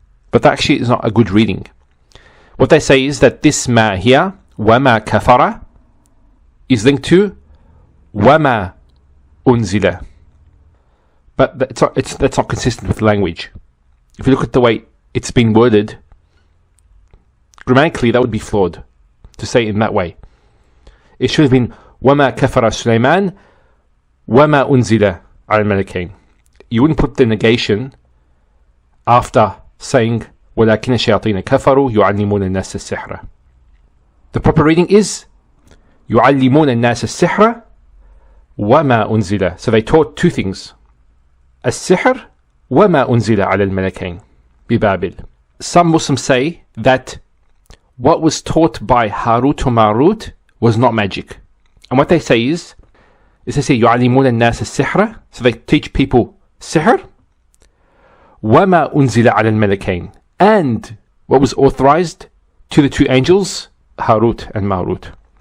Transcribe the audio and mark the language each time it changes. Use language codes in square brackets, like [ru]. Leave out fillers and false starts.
[en] But that actually is not a good reading. What they say is that this ma here, [ar] وَمَا كَفَرَ, [en] is linked to [ar] وَمَا أُنزِلَ. [en] But that's not consistent with language. If you look at the way it's been worded, grammatically that would be flawed to say it in that way. It should have been [ar] وَمَا كَفَرَ سُلَيْمَانَ وَمَا أُنزِلَ عَلَى الْمَلَكَيْنِ. [en] You wouldn't put the negation after saying [ar] وَلَكِنَ الشَّيَاطِينَ كَفَرُوا يُعَلِّمُونَ النَّاسَ السِّحْرَ. [en] The proper reading is [ar] يُعَلِّمُونَ النَّاسَ السِّحْرَ وَمَا أُنزِلَ. [en] So they taught two things: [ar] السِّحْر وَمَا أُنزِلَ عَلَى الْمَلَكَيْنِ بِبَابِلِ. [en] Some Muslims say that what was taught by Harut or Marut was not magic. And what they say is they say [ar] يُعَلِّمُونَ النَّاسَ السِّحْرَ, [en] so they teach people sihr, [ar] وَمَا أُنزِلَ عَلَى الْمَلَكَيْنِ, [en] and what was authorized to the two angels, Harut and Marut.